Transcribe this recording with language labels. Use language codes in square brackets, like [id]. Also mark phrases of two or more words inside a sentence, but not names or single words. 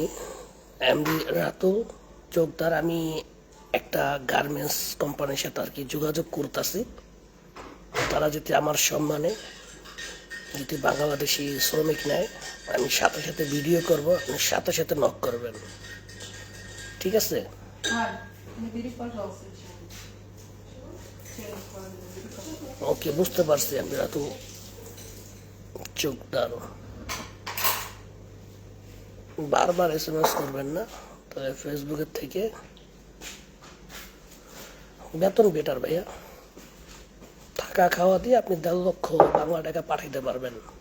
[bn] MD রাতুল চোখদার, আমি একটা গার্মেন্টস কোম্পানির সাথে আর কি যোগাযোগ করতেছি। তারা যদি আমার সম্মানে যদি বাংলাদেশি শ্রমিক নেয়, আমি সাথে সাথে ভিডিও করব, আপনি সাথে সাথে নক করবেন। ঠিক আছে? [ru] Аль, набери, пожалуйста, чай. Чай набери, пожалуйста. [bn] ওকে, বুঝতে পারছি। আমি রাতুল চোখদার। বারবার SMS করবেন না, তাহলে ফেসবুকের থেকে বেতন বেটার ভাইয়া। থাকা খাওয়া দিয়ে আপনি 1.5 লক্ষ বাংলা টাকা পাঠাইতে পারবেন।